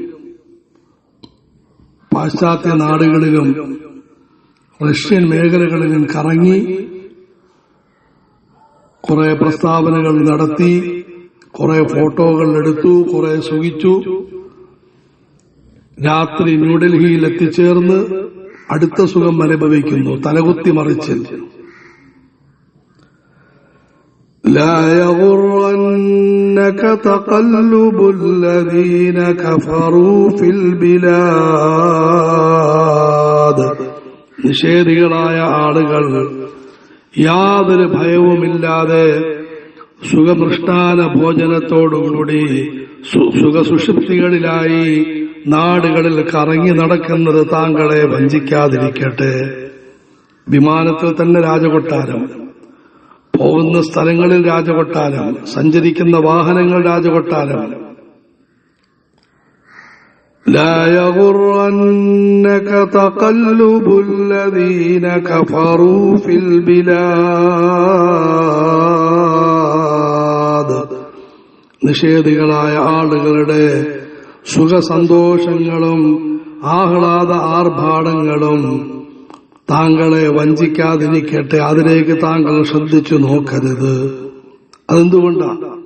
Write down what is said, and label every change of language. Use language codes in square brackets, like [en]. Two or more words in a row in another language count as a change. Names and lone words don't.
[ml] പാശ്ചാത്യ നാടുകളിലും റഷ്യൻ മേഖലകളിലും കറങ്ങി കുറെ പ്രസ്താവനകൾ നടത്തി, കുറെ ഫോട്ടോകൾ എടുത്തു, കുറെ സുഖിച്ചു. രാത്രി ന്യൂഡൽഹിയിൽ എത്തിച്ചേർന്ന് അടുത്ത സുഖം അനുഭവിക്കുന്നു, തലകുത്തി മറിച്ച്. [ar] لا يغرنك تقلب الذين كفروا في البلاد. [ml] നിഷേധികളായ ആളുകൾ യാതൊരു ഭയവുമില്ലാതെ സുഖമൃഷ്ടാന ഭോജനത്തോടുകൂടി സുഖസുഷുപ്തികളിലായി നാടുകളിൽ കറങ്ങി നടക്കുന്നത് താങ്കളെ വഞ്ചിക്കാതിരിക്കട്ടെ. വിമാനത്തിൽ തന്നെ രാജകൊട്ടാരം, പോകുന്ന സ്ഥലങ്ങളിൽ രാജകൊട്ടാരം, സഞ്ചരിക്കുന്ന വാഹനങ്ങൾ രാജകൊട്ടാരം. [ar] لا يغرنك تقلب الذين كفروا في البلاد. [ml] നിഷേധികളായ ആളുകളുടെ സുഖസന്തോഷങ്ങളും ആഹ്ലാദ ആർഭാടങ്ങളും താങ്കളെ വഞ്ചിക്കാതിരിക്കട്ടെ. അതിലേക്ക് താങ്കൾ ശ്രദ്ധിച്ചു നോക്കരുത്. അതെന്തുകൊണ്ടാണ്?